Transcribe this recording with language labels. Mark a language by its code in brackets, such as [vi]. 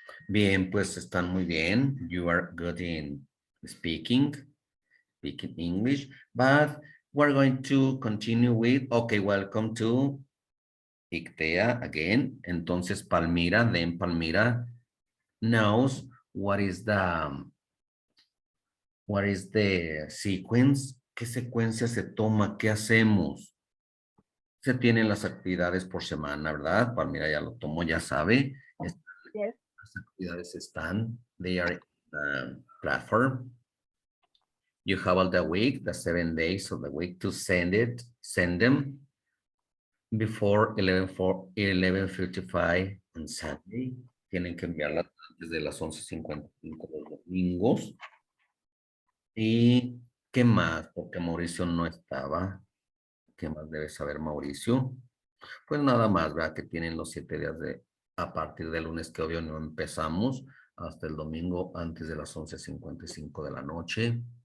[es] Bien, pues están muy bien. [en] You are good in speaking English, but we're going to continue with, okay, welcome to ICTEA again. [es] Entonces, Palmira, [en] then Palmira knows what is the sequence, [es] qué secuencia se toma, qué hacemos. Se tienen las actividades por semana, ¿verdad? Palmira ya lo tomó, ya sabe. [en] Yes. [es] Las actividades están, [en] they are in the platform. You have all the week, the 7 days of the week to send them before 11:55 on Saturday. [es] Tienen que enviarla antes de las 11:55 los domingos. ¿Y qué más? Porque Mauricio no estaba. ¿Qué más debe saber Mauricio? Pues nada más, ¿verdad? Que tienen los 7 días a partir del lunes que obvio no empezamos, hasta el domingo antes de las 11:55 de la noche.